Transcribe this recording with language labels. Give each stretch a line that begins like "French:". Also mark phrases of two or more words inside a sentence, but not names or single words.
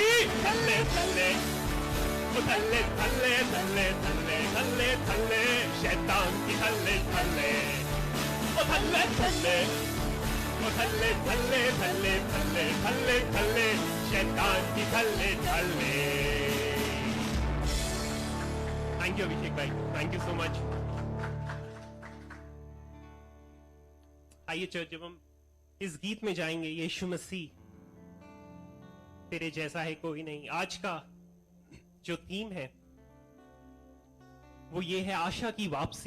Hindi: थल्ले थल्ले, ओ थल्ले थल्ले थल्ले थल्ले थल्ले थल्ले, शैतान की थल्ले थल्ले, ओ थल्ले थल्ले, ओ थल्ले थल्ले थल्ले थल्ले थल्ले थल्ले, शैतान की थल्ले थल्ले।
English: Thank you Abhishek bhai, thank you so much.
Hindi: आइए चर्च, जब हम इस गीत में जाएंगे, यीशु मसीह तेरे जैसा है कोई नहीं, आज का जो थीम है वो ये है आशा की वापसी।